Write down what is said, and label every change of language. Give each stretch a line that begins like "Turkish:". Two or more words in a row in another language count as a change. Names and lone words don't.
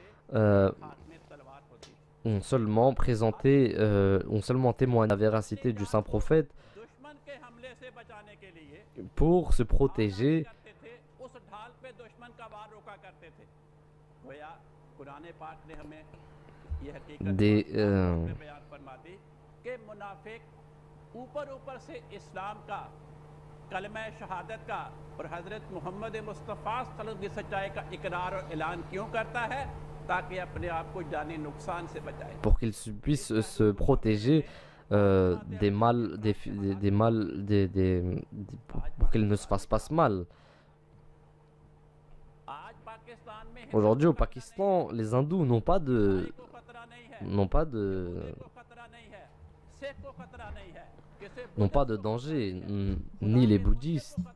French: présenté, ont seulement témoigné la véracité du saint prophète pour se protéger des
Urdu: کلمہ شہادت کا اور حضرت محمد مصطفیٰ
Arabic: صلی اللہ علیہ وسلم
Urdu: کی سچائی کا اقرار اور اعلان کیوں کرتا ہے تاکہ اپنے آپ کو جانی نقصان سے بچائے
French: pour qu'ils puissent se protéger des mal pour qu'ils ne se fassent pas mal. Aujourd'hui au Pakistan, les hindous n'ont pas de danger, ni les bouddhistes.